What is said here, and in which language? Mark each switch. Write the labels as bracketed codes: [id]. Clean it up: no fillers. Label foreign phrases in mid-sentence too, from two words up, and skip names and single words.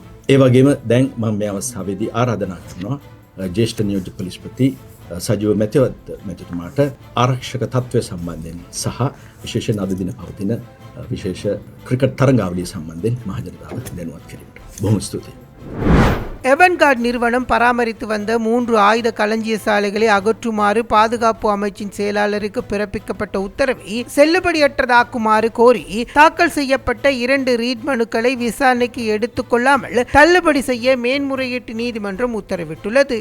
[si] ඒ වගේම දැන් මම මේ අවස්ථාවේදී ආරාධනා කරනවා ජ්‍යෙෂ්ඨ නියෝජ්‍ය පොලිස්පති සජීව මැතිතුමාට ආරක්ෂක තත්ත්වය සම්බන්ධයෙන් සහ විශේෂයෙන් අද දින පවතින විශේෂ ක්‍රිකට් තරඟාවලිය සම්බන්ධයෙන් මහජනතාව දැනුවත් කිරීමට. බොහොම ස්තුතියි. [ta] எவன்கார்ட் நிறுவனம் பராமரித்து வந்த 3 ஆயுத களஞ்சிய சாலைகளை அகற்றுமாறு பாதுகாப்பு அமைச்சின் செயலாளருக்கு பிறப்பிக்கப்பட்ட உத்தரவை செல்லுபடியற்றதாக்குமாறு கோரி தாக்கல் செய்யப்பட்ட 2 ரீட் மனுக்களை விசாரணைக்கு எடுத்துக் கொள்ளாமல் தள்ளுபடி செய்ய மேன்முறையீட்டு நீதிமன்றம் உத்தரவிட்டுள்ளது.